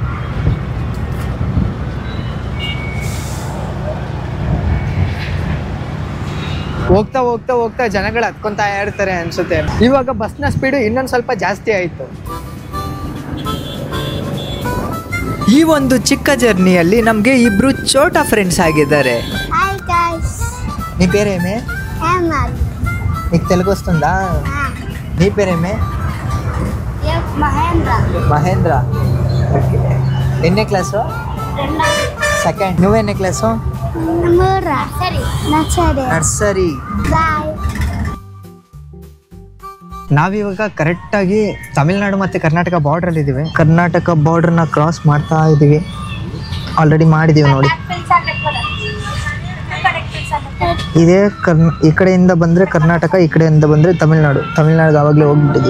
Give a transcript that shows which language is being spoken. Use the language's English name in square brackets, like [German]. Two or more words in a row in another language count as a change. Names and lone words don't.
[Kannada] ಹೋಗ್ತಾ ಹೋಗ್ತಾ ಹೋಗ್ತಾ ಜನಗಳು ಹತ್ಕೊತಾ ಇರ್ತಾರೆ ಅನ್ಸುತ್ತೆ. ಇವಾಗ ಬಸ್ನ ಸ್ಪೀಡು ಇನ್ನೊಂದು ಸ್ವಲ್ಪ ಜಾಸ್ತಿ ಆಯಿತು. ಈ ಒಂದು ಚಿಕ್ಕ ಜರ್ನಿಯಲ್ಲಿ ನಮಗೆ ಇಬ್ರು ಚೋಟಾ ಫ್ರೆಂಡ್ಸ್ ಆಗಿದ್ದಾರೆ. [Telugu] నీ పేరేమే? నీకు తెలుగు వస్తుందా? నీ పేరేమే? మహేంద్ర. ఓకే. ఎన్నే క్లాసు? సెకండ్. నువ్వెన్నే క్లాసు? [Kannada] ನರ್ಸರಿ. ನಾವಿವಾಗ ಕರೆಕ್ಟಾಗಿ ತಮಿಳ್ನಾಡು ಮತ್ತು ಕರ್ನಾಟಕ ಬಾರ್ಡ್ರಲ್ಲಿ ಇದ್ದೀವಿ. ಕರ್ನಾಟಕ ಬಾರ್ಡ್ರನ್ನ ಕ್ರಾಸ್ ಮಾಡ್ತಾ ಇದ್ದೀವಿ. ಆಲ್ರೆಡಿ ಮಾಡಿದ್ದೀವಿ ನೋಡಿ. ಇದೇ ಈ ಕಡೆಯಿಂದ ಬಂದ್ರೆ ಕರ್ನಾಟಕ, ಈ ಕಡೆಯಿಂದ ಬಂದ್ರೆ ತಮಿಳ್ನಾಡಿಗೆ ಆವಾಗಲೇ ಹೋಗ್ಬಿಟ್ಟಿದ್ದೀವಿ.